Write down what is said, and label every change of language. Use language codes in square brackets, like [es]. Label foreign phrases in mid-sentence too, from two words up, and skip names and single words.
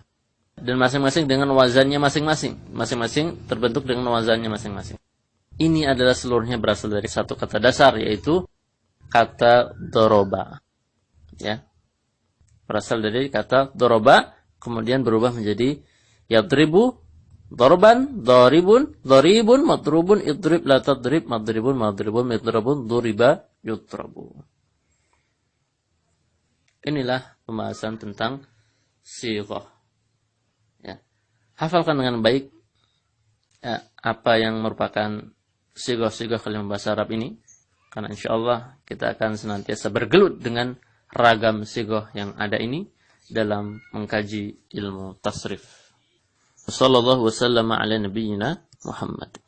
[id] Dan masing-masing dengan wazannya masing-masing. Masing-masing terbentuk dengan wazannya masing-masing. Ini adalah seluruhnya berasal dari satu kata dasar, yaitu kata doroba. Ya. Berasal dari kata doroba, kemudian berubah menjadi [ar] يضرب، ضربا، ضارب، ضارب، مضروب، اضرب، لا تضرب، مضرب، مضرب، مضراب، ضرب، يضرب. [id] Inilah pembahasan tentang sighah. Ya. Hafalkan dengan baik ya, apa yang merupakan sighah-sighah kalimat bahasa Arab ini. Karena insyaallah kita akan senantiasa bergelut dengan ragam sighah yang ada ini dalam mengkaji ilmu tasrif. [ar] وصلى الله وسلم على نبينا محمد.